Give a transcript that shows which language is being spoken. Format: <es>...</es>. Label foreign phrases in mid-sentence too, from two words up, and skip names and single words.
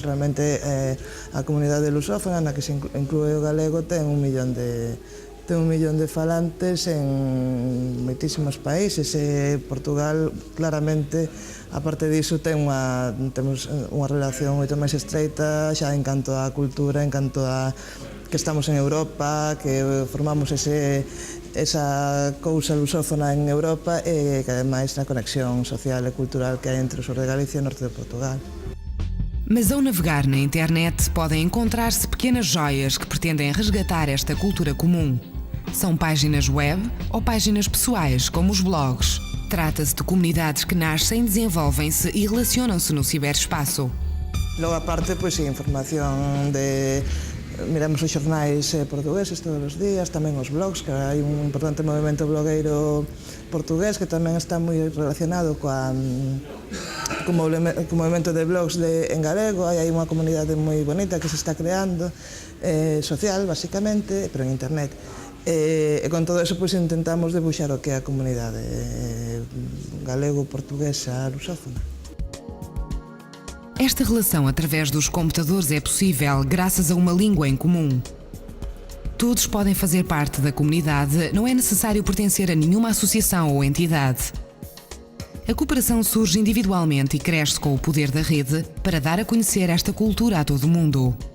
<gl>Realmente a comunidade lusófona, na que se inclúe o galego, ten 1 millón de falantes en moitísimos países, e Portugal claramente, aparte diso, temos unha relación moito máis estreita xa en canto á cultura, en canto a que estamos en Europa, que formamos esa cousa lusófona en Europa, e que ademais na conexión social e cultural que hai entre o sur de Galicia e o norte de Portugal.</gl> <pt>Mas ao navegar na internet podem encontrar-se pequenas joias que pretendem resgatar esta cultura comum. São páginas web ou páginas pessoais, como os blogs. Trata-se de comunidades que nascem, desenvolvem-se e relacionam-se no ciberespaço.</pt> <gl>Logo, aparte, pois, información de... Miramos os xornais portugueses todos os días, tamén os blogs, que hai un importante movimento blogueiro portugués que tamén está moi relacionado co movimento de blogs en galego. Hai unha comunidade moi bonita que se está creando, social, basicamente, pero en internet. E con todo eso, pois, intentamos debuxar o que é a comunidade galego-portuguesa lusófona.</gl> <pt>Esta relação através dos computadores é possível graças a uma língua em comum. Todos podem fazer parte da comunidade, não é necessário pertencer a nenhuma associação ou entidade. A cooperação surge individualmente e cresce com o poder da rede para dar a conhecer esta cultura a todo o mundo.</pt>